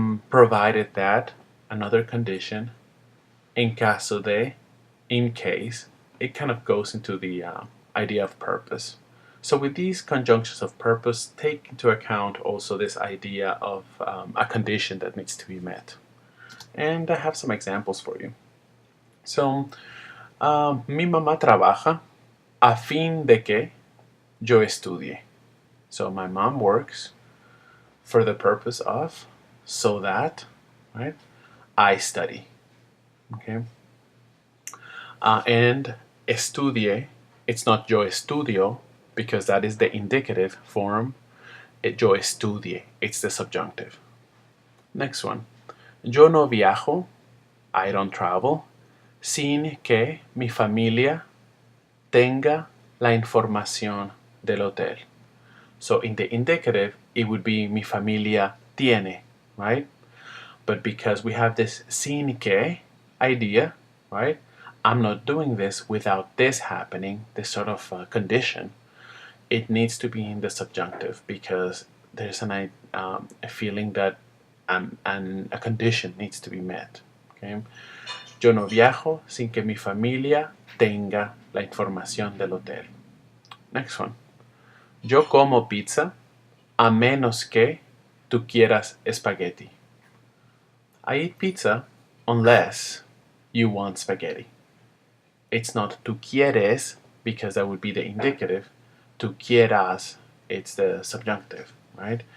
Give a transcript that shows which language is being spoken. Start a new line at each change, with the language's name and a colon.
English: Provided that, another condition,
Spanish: en caso de,
English: in case, it kind of goes into the idea of purpose. So with these conjunctions of purpose, take into account also this idea of a condition that needs to be met. And I have some examples for you.
Spanish: So, mi mamá trabaja a fin de que yo estudie.
English: So my mom works for the purpose of, so that, right, I study. Okay. And estudie, it's not
Spanish: yo estudio,
English: because that is the indicative form.
Spanish: Yo estudie,
English: it's the subjunctive. Next one.
Spanish: Yo no viajo,
English: I don't travel,
Spanish: sin que mi familia tenga la información del hotel.
English: So in the indicative, it would be
Spanish: mi familia tiene,
English: right? But because we have this sin que idea, right? I'm not doing this without this happening, this sort of condition. It needs to be in the subjunctive because there's a feeling that and a condition needs to be met. Okay?
Spanish: Yo no viajo sin que mi familia tenga la información del hotel.
English: Next one.
Spanish: Yo como pizza a menos que tú quieras espagueti.
English: I eat pizza unless you want spaghetti. It's not
Spanish: tú quieres
English: because that would be the indicative.
Spanish: Tú quieras,
English: it's the subjunctive, right?